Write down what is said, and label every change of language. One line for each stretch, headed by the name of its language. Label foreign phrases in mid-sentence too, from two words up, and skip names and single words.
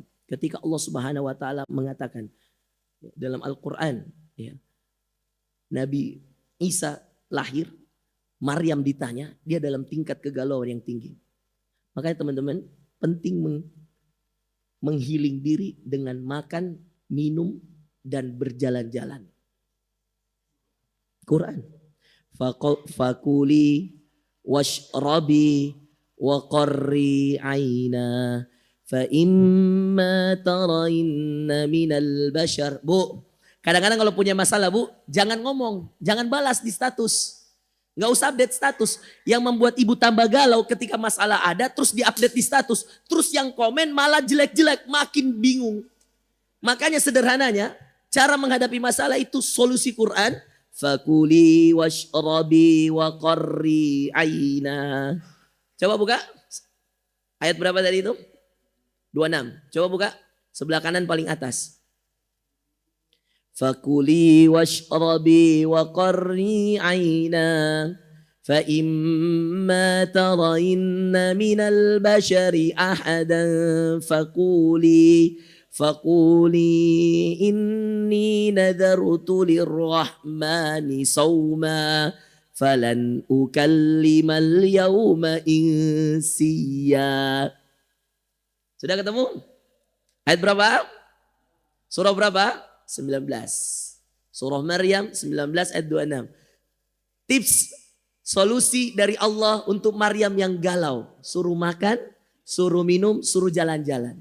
Indonesian: Ketika Allah
Arabic: سبحانه وتعالى
Indonesian: mengatakan dalam Al-Qur'an, ya, Nabi Isa lahir, Maryam ditanya, dia dalam tingkat kegalauan yang tinggi. Makanya teman-teman, penting menghealing diri dengan makan, minum, dan berjalan-jalan. Quran.
Arabic: فكلي واشربي وقري عينا فإما ترين من البشر.
Indonesian: Bu, kadang-kadang kalau punya masalah bu, jangan ngomong, jangan balas di status. Nggak usah update status. Yang membuat ibu tambah galau ketika masalah ada terus di-update di status. Terus yang komen malah jelek-jelek, makin bingung. Makanya sederhananya, cara menghadapi masalah itu solusi Quran.
Arabic: فكلي واشربي وقري عينا.
Indonesian: Coba buka. Ayat berapa tadi itu? 26. Coba buka. Sebelah kanan paling atas.
Arabic: فكلي واشربي وقري عينا. فإما ترين من البشر أحدا فقولي إني نذرت للرحمن صوما فلن أكلم اليوم إنسيا.
Indonesian: Sudah ketemu? Ayat berapa? Surah berapa? 19. Surah Maryam 19 ayat 26. Tips solusi dari Allah untuk Maryam yang galau. Suruh makan, suruh minum, suruh jalan-jalan.